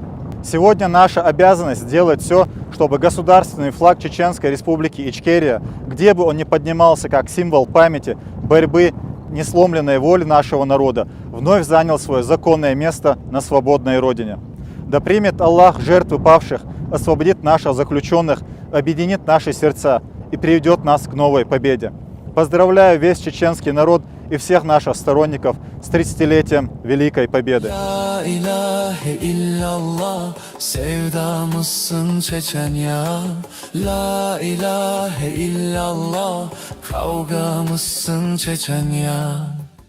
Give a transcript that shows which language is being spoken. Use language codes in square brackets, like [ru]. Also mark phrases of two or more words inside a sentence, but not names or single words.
[ru] Сегодня наша обязанность сделать все, чтобы государственный флаг Чеченской Республики Ичкерия, где бы он ни поднимался как символ памяти, борьбы, несломленной воли нашего народа, вновь занял свое законное место на свободной Родине. Да примет Аллах жертвы павших, освободит наших заключенных, объединит наши сердца и приведет нас к новой победе. Поздравляю весь чеченский народ и всех наших сторонников с 30-летием Великой Победы. [ar] لا إله إلا الله, [tr] sevdamızsın Çeçenya. [ar] لا إله إلا الله, [tr] kavgamızsın Çeçenya.